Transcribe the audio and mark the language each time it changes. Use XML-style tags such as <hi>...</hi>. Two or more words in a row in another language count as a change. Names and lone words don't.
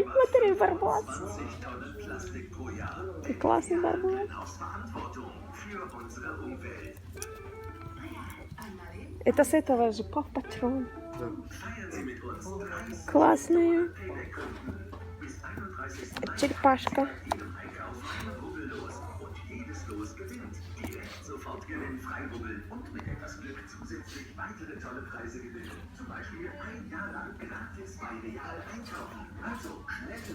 <ru>Смотри, барбос. Ты классный барбос. Это с этого же Пав Патрон. Классные. Черепашка.</ru> <de>Sofort gewinnen Freirubbel und mit etwas Glück zusätzlich weitere tolle Preise gewinnen. Zum Beispiel 1 Jahr lang gratis bei Real einkaufen. Also schnell</de>